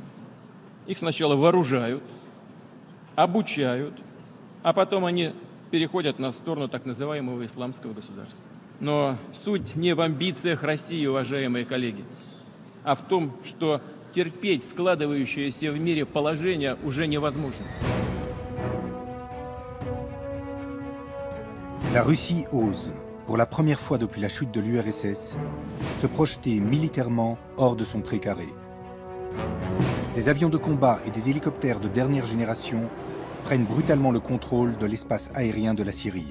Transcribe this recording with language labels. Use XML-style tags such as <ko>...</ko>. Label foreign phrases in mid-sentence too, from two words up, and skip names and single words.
<ru>Их сначала вооружают, обучают, а потом они переходят на сторону так называемого исламского государства. Но суть не в амбициях России, уважаемые коллеги, а в том, что терпеть складывающееся в мире положение уже невозможно.</ru> <fr>La Russie ose, pour la première fois depuis la chute de l'URSS, se projeter militairement hors de son précaré. Des avions de combat et des hélicoptères de dernière génération prennent brutalement le contrôle de l'espace aérien de la Syrie.</fr>